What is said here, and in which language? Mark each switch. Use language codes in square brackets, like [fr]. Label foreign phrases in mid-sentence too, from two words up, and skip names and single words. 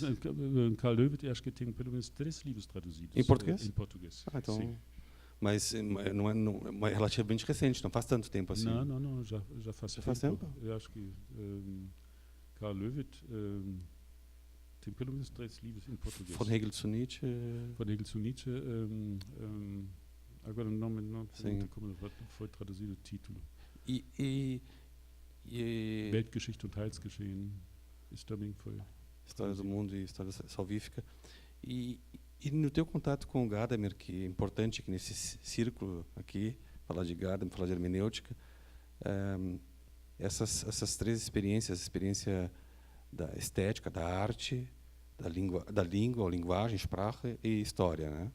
[pt] Karl Löwith, acho que tem pelo menos 3 livros traduzidos. Em português? Em português, então... sim. Mas não é relativamente recente, não faz tanto tempo assim. Não, já faz tempo. Eu acho que Karl Löwith tem pelo menos 3 livros em português. Von Hegel zu Nietzsche. Agora não sei como foi traduzido o título. Weltgeschichte und Heilsgeschehen. Isso também foi. História do mundo e história salvífica. E no teu contato com o Gadamer, que é importante aqui nesse círculo aqui, falar de Gadamer, falar de hermenêutica, essas 3 experiências, a experiência da estética, da arte, da língua, ou linguagem, Sprache e história, né?